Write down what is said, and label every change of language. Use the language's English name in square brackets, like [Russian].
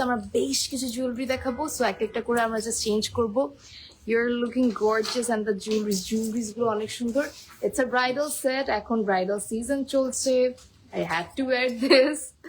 [Bangla] আমরা বেশ কিছু জুয়েলারি দেখাবো, সো একটা করে আমরা জাস্ট চেঞ্জ করবো। [English] You're looking gorgeous and the jewelries গুলো অনেক সুন্দর। It's a bridal set. [Bangla] এখন bridal season চলছে। [English] I had to wear this.